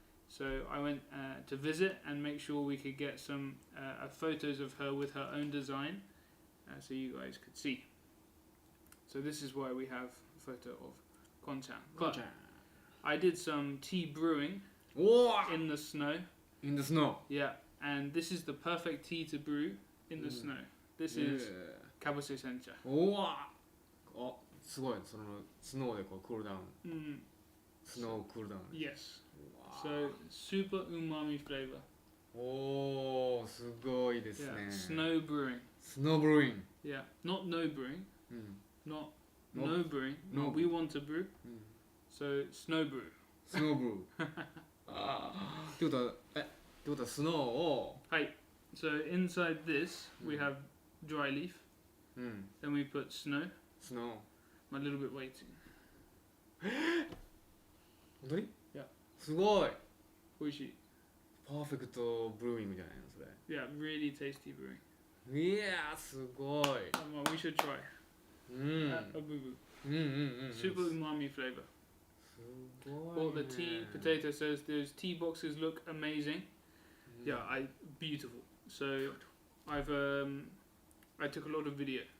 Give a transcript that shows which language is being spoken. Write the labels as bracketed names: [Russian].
[English] So I went to visit and make sure we could get some photos of her with her own design, so you guys could see. So this is why we have a photo of Konchan. But I did some tea brewing in the snow. In the snow. Yeah, and this is the perfect tea to brew in the snow. This is Kabuse Sencha. [Japanese] すごい、そのスノーでこうクールダウン。 [English] スノークールダウン。 Yes. So super umami flavor. [Japanese] おー、すごいですね。 [English] Yeah. Snow brewing. Snow brewing. Yeah. Not no brewing. Not No. no brewing. No. No, we want to brew. So snow brew. Snow brew. [Japanese] ってことはスノーを。 [English] Hi. So inside this we have dry leaf. Then we put snow. スノー。 A little bit waiting. [Japanese] 本当に？ [English] Yeah. [Japanese] すごい。美味しい。パーフェクトブルーイングじゃないのそれ。 [English] Yeah, really tasty brewing. [Japanese] いやーすごい。 [English] Well, we should try. Obubu. Super umami flavor. [Japanese] すごい、ね。 [English] Well, the tea potato says those tea boxes look amazing. Yeah, beautiful. So I've I took a lot of video.